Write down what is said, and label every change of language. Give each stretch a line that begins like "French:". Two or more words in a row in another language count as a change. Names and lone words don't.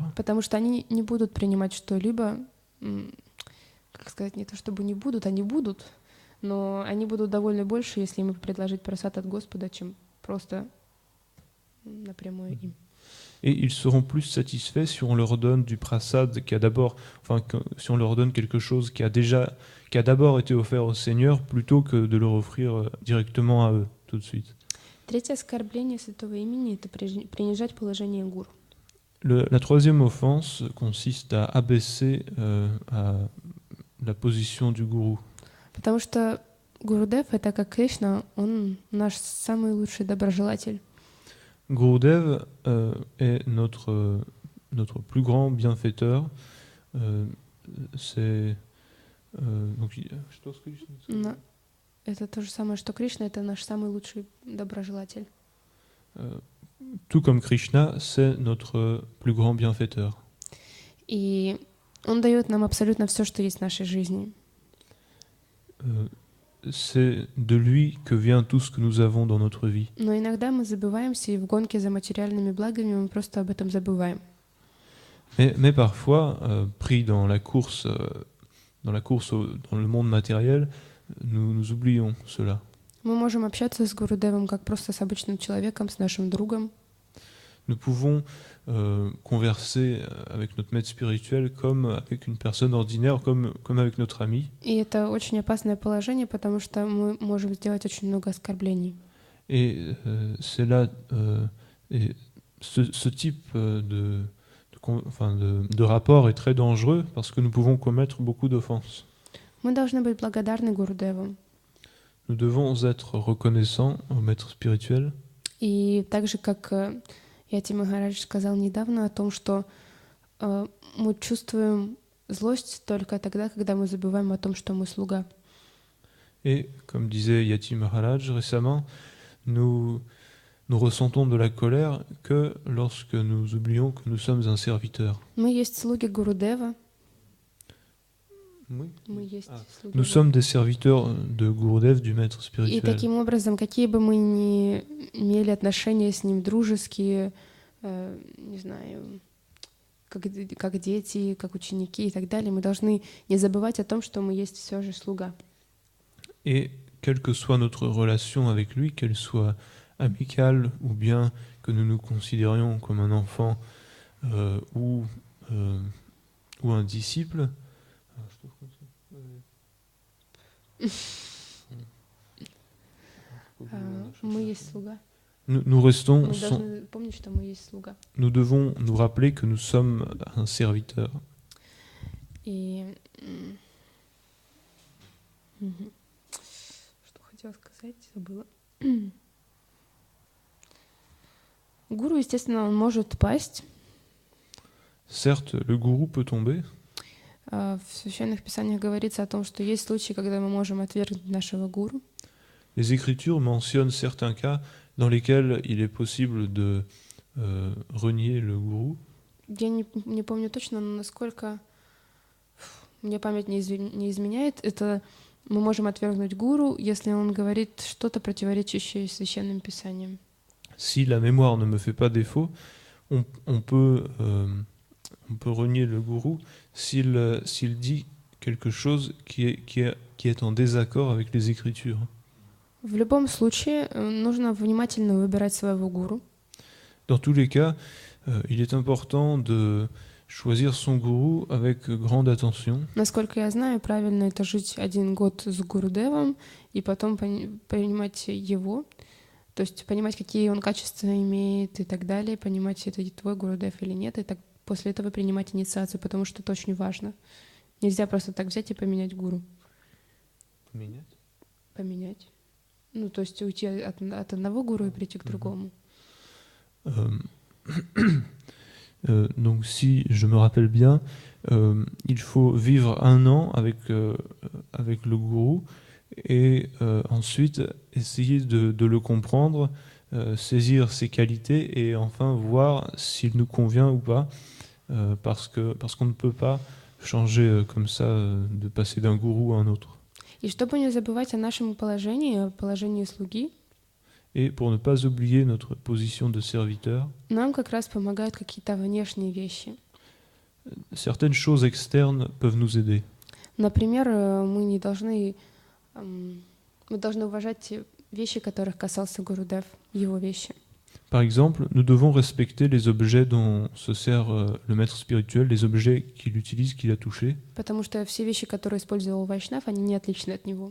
Russian: Потому что они не будут принимать что-либо, как сказать, не то чтобы не будут, они будут, но они будут довольны больше, если им предложить прасад от Господа, чем просто напрямую им.
French: et ils seront plus satisfaits si on leur donne du prasad qui a d'abord, enfin, si on leur donne quelque chose qui a d'abord été offert au Seigneur, plutôt que de leur offrir directement à eux tout de suite.
Russian: Третье оскорбление святого имени — это принижать положение гуру.
French: La troisième offense consiste à abaisser à la position du gourou.
Russian: Потому что Гурудев — это как Кришна, он наш самый лучший доброжелатель.
French: Gurudev est notre plus grand bienfaiteur. C'est donc,
Russian: что с Кришной? Но это то же самое, что Кришна — это наш самый лучший доброжелатель.
French: Tout comme Krishna, c'est notre plus grand bienfaiteur.
Russian: И он дает нам абсолютно все, что есть в нашей жизни.
French: C'est de lui que vient tout ce que nous avons dans notre vie.
Russian: Но иногда мы забываемся, и в гонке за материальными благами мы просто об этом забываем.
French: Mais parfois, pris dans la course dans la course dans le monde matériel, nous oublions cela.
Russian: Мы можем общаться с Гурудевом как просто с обычным человеком, с нашим другом.
French: Nous pouvons converser avec notre maître spirituel comme avec une personne ordinaire, comme avec notre ami.
Russian: И это очень опасное положение, потому что мы можем сделать очень много оскорблений.
French: Et c'est là, et ce type de rapport est très dangereux parce que nous pouvons commettre beaucoup d'offenses.
Russian: Мы должны быть благодарны Гурудеву.
French: Nous devons être reconnaissants au maître spirituel.
Russian: И так же, как Яти Махарадж сказал недавно о том, что мы чувствуем злость только тогда, когда мы забываем о том, что мы слуга.
French: Et comme disait Yati Maharaj récemment, nous ressentons de la colère que lorsque nous oublions que nous sommes un serviteur.
Russian: Мы есть слуги Гурудева.
French: Oui.
Russian: Мы есть слуги
French: Nous sommes des serviteurs de Gurudev, du maître
Russian: И
French: spirituel.
Russian: таким образом, какие бы мы ни имели отношения с ним, дружеские, не знаю, как дети, как ученики и так далее, мы должны не забывать о том, что мы есть все же слуга.
French: Et quelle que soit notre relation avec lui, qu'elle soit amicale ou bien que nous nous considérions comme un enfant ou un disciple,
Russian: Мы есть слуга.
French: nous restons,
Russian: Мы должны помнить, что мы есть слуга.
French: nous devons nous rappeler que nous sommes un serviteur.
Russian: И что хотела сказать, забыла. Гуру, естественно, он может пасть.
French: Certes, le gourou peut tomber.
Russian: В священных писаниях говорится о том, что есть случаи, когда мы можем отвергнуть нашего гуру.
French: Les Écritures mentionnent certains cas dans lesquels il est possible de renier le gourou.
Russian: Я не помню точно, но насколько мне память не изменяет, это мы можем отвергнуть гуру, если он говорит что-то противоречащее священным писаниям.
French: Si la mémoire ne me fait pas défaut, on peut renier le gourou s'il dit quelque chose qui est en désaccord avec les Écritures.
Russian: В любом случае, нужно внимательно выбирать своего гуру.
French: Dans tous les cas, il est important de choisir son gourou avec grande attention.
Russian: Насколько я знаю, правильно это жить 1 год с Гурудевом и потом понимать его, то есть понимать, какие он качества имеет и так далее, понимать, это твой Гурудев или нет, и так после этого принимать инициацию, потому что это очень важно. Нельзя просто так взять и поменять гуру. Поменять. Ну, то есть уйти от одного гуру и прийти к другому.
French: Donc si je me rappelle bien, il faut vivre 1 an avec le gourou et ensuite essayer de le comprendre, saisir ses qualités et enfin voir s'il nous convient ou pas, parce qu'on ne peut pas changer comme ça, de passer d'un gourou à un autre.
Russian: И чтобы не забывать о нашем положении, о положении слуги,
French: et pour ne pas oublier notre position de serviteur,
Russian: нам как раз помогают какие-то внешние вещи.
French: Certaines choses externes peuvent nous aider.
Russian: Например, мы должны уважать те вещи, которых касался Гурудев, его вещи.
French: Par exemple, nous devons respecter les objets dont se sert le maître spirituel, les objets qu'il utilise, qu'il a touchés.
Russian: Потому что все вещи, которые использовал Вайшнав, они не отличны от него.